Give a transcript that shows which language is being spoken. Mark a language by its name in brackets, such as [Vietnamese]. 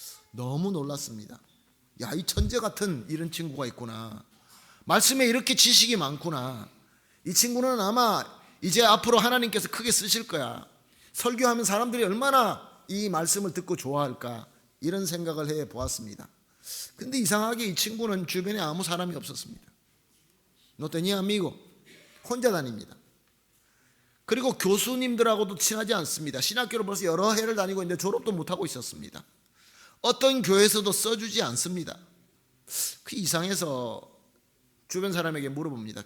[Korean] 너무 놀랐습니다. 야, 이 천재 같은 이런 친구가 있구나, 말씀에 이렇게 지식이 많구나, 이 친구는 아마 이제 앞으로 하나님께서 크게 쓰실 거야, 설교하면 사람들이 얼마나 이 말씀을 듣고 좋아할까, 이런 생각을 해 보았습니다. 근데 이상하게 이 친구는 주변에 아무 사람이 없었습니다. [Spanish] No tenía amigo, [Korean] 혼자 다닙니다. 그리고 교수님들하고도 친하지 않습니다. 신학교를 벌써 여러 해를 다니고 있는데 졸업도 못하고 있었습니다. 어떤 교회에서도 써주지 않습니다. 그 이상해서 주변 사람에게 물어봅니다.